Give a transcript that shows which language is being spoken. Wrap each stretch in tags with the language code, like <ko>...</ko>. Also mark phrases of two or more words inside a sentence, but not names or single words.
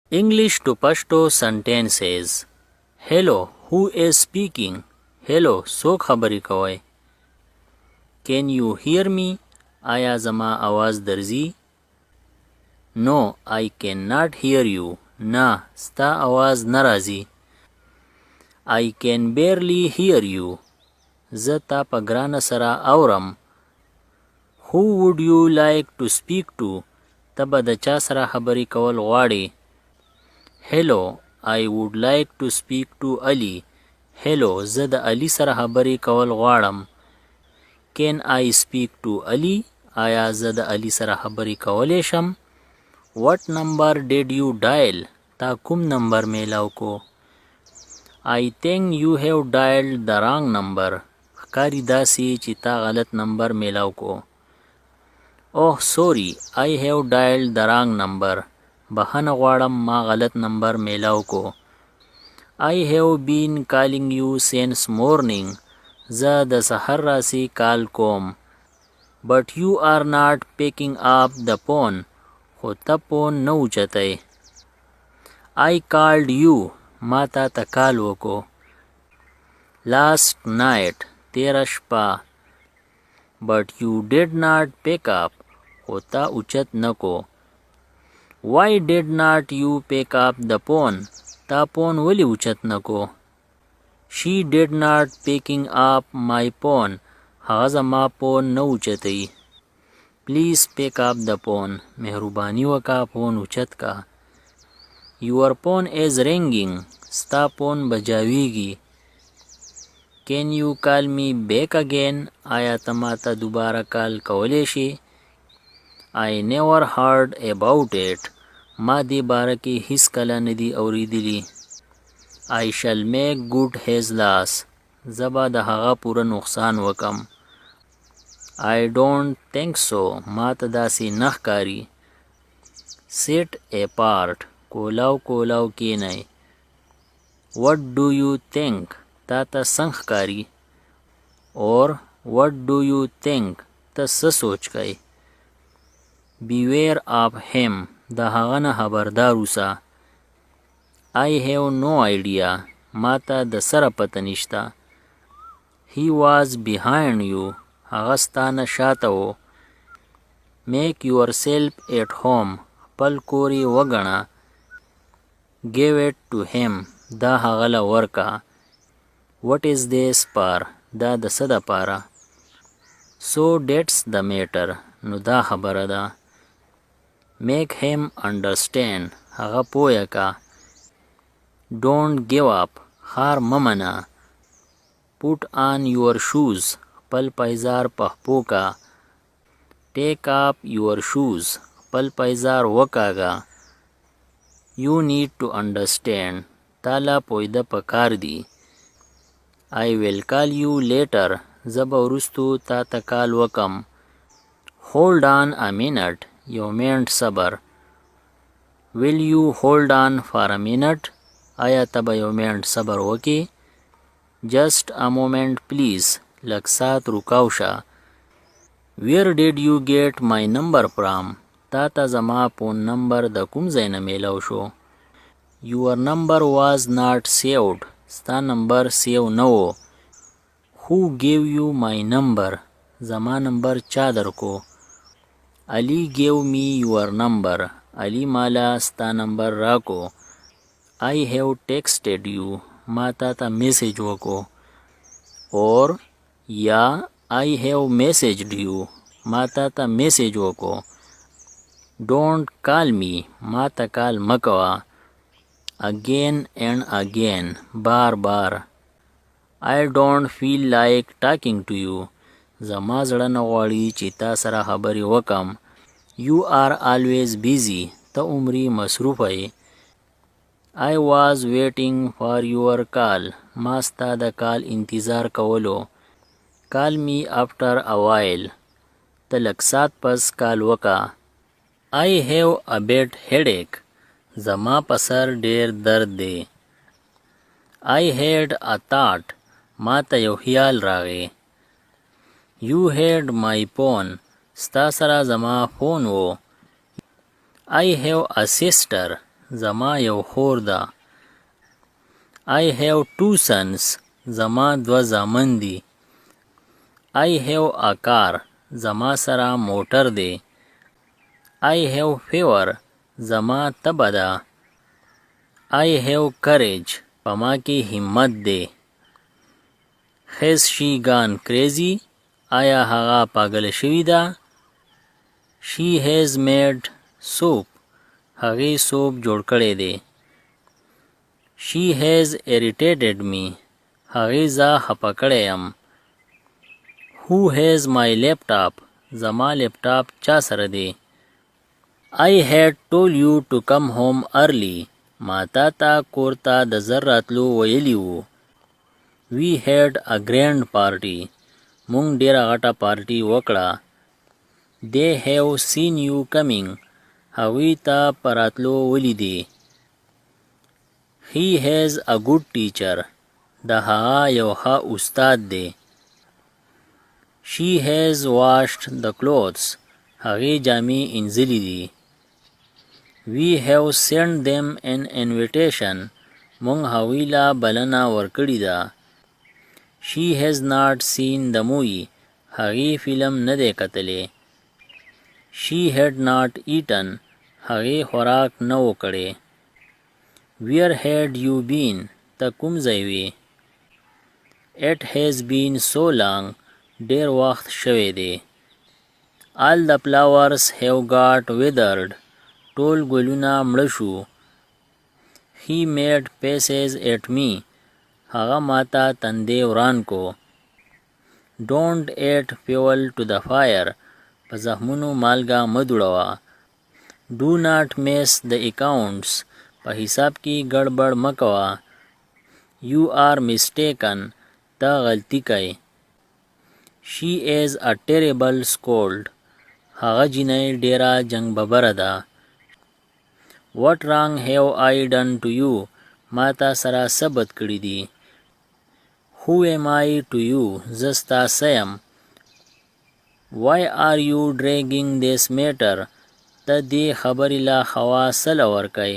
<en>English to Pashto sentences. Hello, who is speaking? Hello,</en> <ps>څوک خبرې کوي؟</ps> <en>Can you hear me?</en> <ps>آیا زما आवाज درځي؟</ps> <en>No, I cannot hear you.</en> <ps>نه، ستا आवाज نه راځي.</ps> <en>I can barely hear you.</en> <ps>زه تا په ګرانه سره اورم.</ps> <en>Who would you like to speak to?</en> <ps>ته به د چا سره خبرې کول غواړې؟</ps> <en>Hello, I would like to speak to Ali. Hello,</en> <ps>زه د علي سره خبرې کول غواړم.</ps> <en>Can I speak to Ali?</en> <ps>آیا زه د علي سره خبرې کولی شم؟</ps> <en>What number did you dial?</en> <ps>تا کوم نمبر میلاو کو؟</ps> <en>I think you have dialed the wrong number.</en> <ps>ښکاري داسې چې تا غلط نمبر میلاو کو.</ps> <en>Oh, sorry, I have dialed the wrong number.</en> <ps>بخښنه غواړم ما غلط نمبر میلاو کو.</ps> <en>I have been calling you since morning.</en> <ps>زه د سحر راسی کال کوم.</ps> <en>But you are not picking up the phone.</en> <ps>خو ته فون نه اوچتی.</ps> <en>I called you.</en> <ps>ما تا ته کال وکو.</ps> <en>Last night.</en> <ps>تیره شپه.</ps> <en>But you did not pick up.</en> <ps>خو تا اوچت نکو.</ps> <en>Why did not you pick up the phone?</en> <ps>تا فون ولی اوچت نکو.</ps> <en>She did not picking up my phone.</en> <ps>هغه زما فون نه اوچتی.</ps> <en>Please pick up the phone.</en> <ps>مهربانی وکا فون اوچت کا.</ps> <en>Your phone is ringing.</en> <ps>ستا فون بجاویگی.</ps> <en>Can you call me back again?</en> <ps>آیا ته ما ته دوباره کال کولی شي؟</ps> <en>I never heard about it.</en> <ps>ما دې باره کې هیڅ کله نه دي اوریدلی.</ps> <en>I shall make good his loss.</en> <ps>زه به د هغه پوره نقصان وکم.</ps> <en>I don't think so.</en> <ps>ما ته داسې نه ښکاري.</ps> <en>Sit apart.</en> <ps>کولاو کولاو کینئ.</ps> <en>What do you think?</en> <ps>تا ته څنګه ښکاري؟</ps> <en>Or what do you think?</en> <ps>ته څه سوچ کوي؟</ps> <en>Beware of him.</en> <ps>د هغه نه خبردار اوسه.</ps> <en>I have no idea.</en> <ps>ما ته د سره پته نشته.</ps> <en>He was behind you.</en> <ps>هغه ستا نه شاته و.</ps> <en>Make yourself at home.</en> <ps>خپل کور یې وګڼه.</ps> <en>Give it to him.</en> <ps>دا هغه له ورکه.</ps> <en>What is this for?</en> <ps>دا د څه دپاره؟</ps> <en>So that's the matter.</en> <ps>نو دا خبره ده.</ps> <en>Make him understand.</en> <ps>هغه پویه که.</ps> <en>Don't give up.</en> <ps>خار مه منه.</ps> <en>Put on your shoes.</en> <ps>خپل پایزار پخپو کا.</ps> <en>Take up your shoes.</en> <ps>خپل پایزار وکاږه.</ps> <en>You need to understand.</en> <ps>تاله پویده پکار دی.</ps> <en>I will call you later.</en> <ps>زه به وروستو تا ته کال وکم.</ps> <en>Hold on a minute.</en> <ps>یو منټ صبر.</ps> <en>Will you hold on for a minute?</en> <ps>آیا ته به یو منټ صبر وکې؟</ps> <en>Just a moment please.</en> <ps>لږ ساعت رکاو شه.</ps> <en>Where did you get my number from?</en> <ps>تا ته زما فون نمبر د کوم ځای نه میلاو شو؟</ps> <en>Your number was not saved.</en> <ps>ستا نمبر سیو نه و.</ps> <en>Who gave you my number?</en> <ps>زما نمبر چا درکو؟</ps> <en>Ali gave me your number.</en> <ps>Ali مالا ستا نمبر راکو.</ps> <en>I have texted you.</en> <ps>ما تا ته میسیج وکو.</ps> <en>Or یا I have messaged you.</en> <ps>ما تا ته میسیج وکو.</ps> <en>Don't call me.</en> <ps>ما ته کال مکوا.</ps> <en>Again and again.</en> <ps>بار بار.</ps> <en>I don't feel like talking to you.</en> <ps>زما زړه نه غواړي چې تا سره خبرې وکم.</ps> <en>You are always busy.</en> <ps>ته عمرې مصروفه یې.</ps> <en>I was waiting for your call.</en> <ps>ما ستا د کال انتظار کولو.</ps> <en>Call me after a while.</en> <ps>ته لږ ساعت پس کال وکا.</ps> <en>I have a bad headache.</en> <ps>زما په سر ډیر درد دی.</ps> <en>I had a thought.</en> <ps>ما ته یو خیال راغی.</ps> <en>You had my phone.</en> <ps>ستا سره زما فون و.</ps> <en>I have a sister.</en> <ps>زما یو خور ده.</ps> <en>I have 2 sons.</en> <ps>زما 2 زامن دي.</ps> <en>I have a car.</en> <ps>زما سره موټر دی.</ps> <en>I have fever.</en> <ps>زما تبه ده.</ps> <en>I have courage.</en> <ps>په ما کې همت دی.</ps> <en>Has she gone crazy?</en> <ps>آیا هغه پاگل شوی ده؟</ps> <en>She has made soup.</en> <ps>هغې سوپ جوړ کړی دی.</ps> <en>She has irritated me.</en> <ps>هغې زه خپه کړی یم.</ps> <en>Who has my laptop?</en> <ps>زما لیپټاپ چا سره دی؟</ps> <en>I had told you to come home early.</en> <ps>ما تا ته کور ته د زر راتلو ویلی وو.</ps> <en>We had a grand party.</en> <ps>مونږ ډیره غټه پارټي وکړه.</ps> <en>They have seen you coming.</en> <ps>هغوی ته په راتلو ولیدې.</ps> <en>He has a good teacher.</en> <ps>د هغه یو ښه استاد دی.</ps> <en>She has washed the clothes.</en> <ps>هغې جامې انځلې دي.</ps> <en>We have sent them an invitation.</en> <ps>مونږ هغوی له بلنه ورکړې ده.</ps> <en>She has not seen the movie.</en> <ps>هغې فلم نه دی کتلی.</ps> <en>She had not eaten.</en> <ps>هغې خوراک نه و کړی.</ps> <en>Where had you been?</en> <ps>ته کوم ځای وې؟</ps> <en>It has been so long.</en> <ps>ډیر وخت شوی دی.</ps> <en>All the flowers have got withered.</en> <ps>ټول ګلونه مړه شو.</ps> <en>He made faces at me.</en> <ps>هغه ماته تندی وران کو.</ps> <en>Don't add fuel to the fire.</en> <ps>په زخمونو مالګه مه دوړوه.</ps> <en>Do not mess the accounts.</en> <ps>په حساب کې ګډوډ مه کوه.</ps> <en>You are mistaken.</en> <ps>ته غلطي کوي.</ps> <en>She is a terrible scold.</en> <ps>هغه جینۍ ډیره جنګ ببره ده.</ps> <en>What wrong have I done to you?</en> <ps>ما تا سره څه بد کړي دي؟</ps> <en>Who am I to you?</en> <ps>زه ستا څه یم؟</ps> <en>Why are you dragging this matter?</en> <ps>ته دې خبرې له خوا څه له ورکوې؟</ps>